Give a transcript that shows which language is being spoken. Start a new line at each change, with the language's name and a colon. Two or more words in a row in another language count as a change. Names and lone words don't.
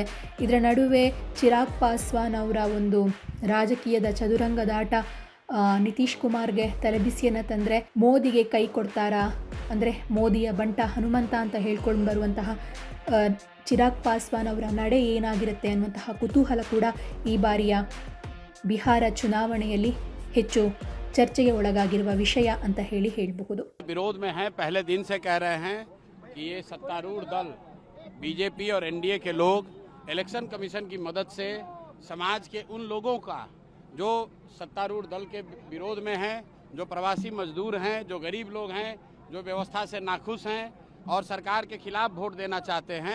Kannada: ಇದರ ನಡುವೆ ಚಿರಾಗ್ ಪಾಸ್ವಾನ್ ಅವರ ಒಂದು ರಾಜಕೀಯದ ಚದುರಂಗದಾಟ ನಿತೀಶ್ ಕುಮಾರ್ಗೆ ತಲೆಬಿಸಿಯನ್ನು ತಂದರೆ ಮೋದಿಗೆ ಕೈ ಕೊಡ್ತಾರಾ, ಅಂದರೆ ಮೋದಿಯ ಬಂಟ ಹನುಮಂತ ಅಂತ ಹೇಳ್ಕೊಂಡು ಬರುವಂತಹ ಚಿರಾಗ್ ಪಾಸ್ವಾನ್ ಅವರ ನಡೆ ಏನಾಗಿರುತ್ತೆ ಅನ್ನುವಂತಹ ಕುತೂಹಲ ಕೂಡ ಈ ಬಾರಿಯ ಬಿಹಾರ ಚುನಾವಣೆಯಲ್ಲಿ ಹೆಚ್ಚು ಚರ್ಚೆಗೆ ಒಳಗಾಗಿರುವ ವಿಷಯ ಅಂತ ಹೇಳಬಹುದು.
Hindi: विरोध में है, पहले दिन से कह रहे हैं कि ये सत्तारूढ़ दल बीजेपी और एनडीए के लोग इलेक्शन कमीशन की मदद से समाज के उन लोगों का जो सत्तारूढ़ दल के विरोध में हैं, जो प्रवासी मजदूर हैं, जो गरीब लोग हैं, जो व्यवस्था से नाखुश हैं और सरकार के खिलाफ वोट देना चाहते हैं।